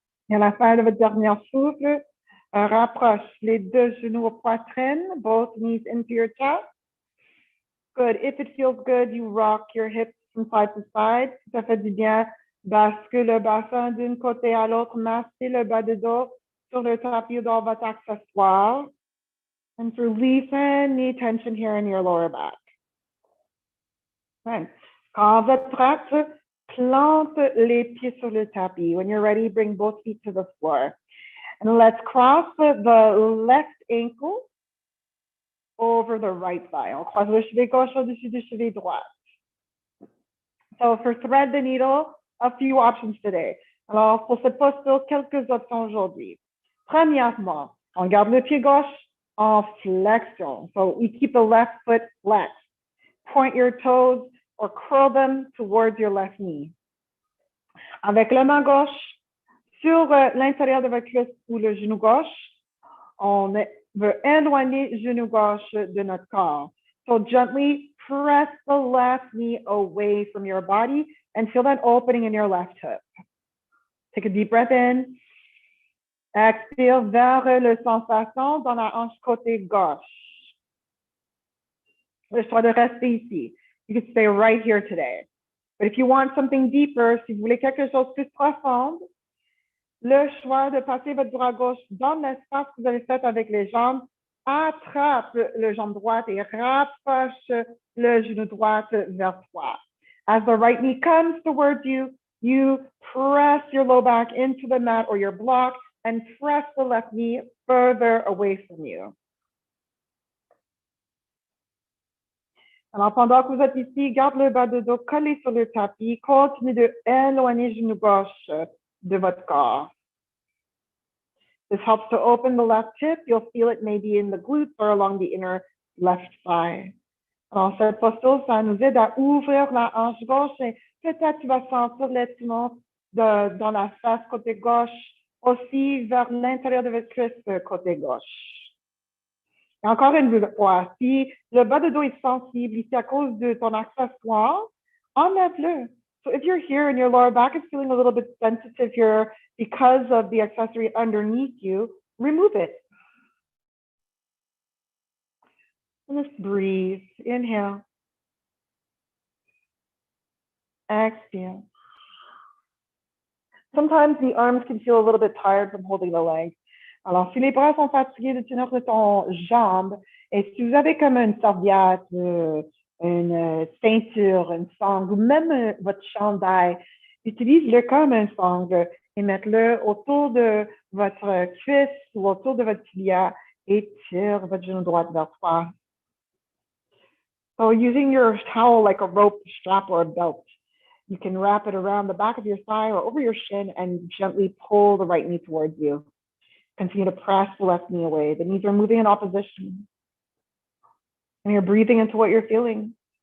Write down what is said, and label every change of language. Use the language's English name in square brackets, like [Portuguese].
[French] Et à la fin de votre dernier souffle, rapproche les deux genoux aux poitrines, [English] both knees into your chest. Good. If it feels good, you rock your hips from side to side. [French] Si ça fait du bien, bascule le bassin d'un côté à l'autre, massez le bas de dos sur le tapis ou dans votre accessoire. [English] And release any tension here in your lower back. Okay. [French] Quand vous êtes prête, plante les pieds sur le tapis. [English] When you're ready, bring both feet to the floor. And let's cross the left ankle over the right thigh. [French] On croise le chevet gauche au-dessus du chevet droit. [English] So for thread the needle, a few options today. [French] Alors, pour cette posture, quelques options aujourd'hui. Premièrement, on garde le pied gauche en flexion. [English] So we keep the left foot flexed. Point your toes or curl them towards your left knee. [French] Avec la main gauche sur l'intérieur de votre cuisse ou le genou gauche, on veut éloigner le genou gauche de notre corps. [English] So gently press the left knee away from your body and feel that opening in your left hip. Take a deep breath in. [French] Expire vers la sensation dans la hanche côté gauche. Le choix de rester ici. [English] You can stay right here today. But if you want something deeper, [French] si vous voulez quelque chose de plus profond, le choix de passer votre bras gauche dans l'espace que vous avez fait avec les jambes, attrape le jambe droite et rapproche le genou droit vers toi. [English] As the right knee comes towards you, you press your low back into the mat or your block and press the left knee further away from you. [French] Alors, pendant que vous êtes ici, garde le bas de dos collé sur le tapis. Continue de éloigner le genou gauche de votre corps. [English] This helps to open the left hip. You'll feel it maybe in the glutes or along the inner left thigh. [French] Alors, cette posture, ça nous aide à ouvrir la hanche gauche et peut-être tu vas sentir l'étirement dans la face côté gauche, aussi vers l'intérieur de votre cuisse côté gauche. Et encore une fois, si le bas de dos est sensible ici à cause de ton accessoire, enlève-le. [English] So if you're here and your lower back is feeling a little bit sensitive here because of the accessory underneath you, remove it. And just breathe. Inhale. Exhale. Sometimes the arms can feel a little bit tired from holding the leg. [French] Alors, si les bras sont fatigués de tenir de ton jambe, Et si vous avez comme une serviette, une ceinture, une sangle, ou même votre chandail, utilisez-le comme un sangle et mettez-le autour de votre cuisse ou autour de votre tibia et tire votre genou droit vers toi. [English] So using your towel like a rope strap or a belt, you can wrap it around the back of your thigh or over your shin and gently pull the right knee towards you. Continue to press the left knee away. The knees are moving in opposition. And you're breathing into what you're feeling.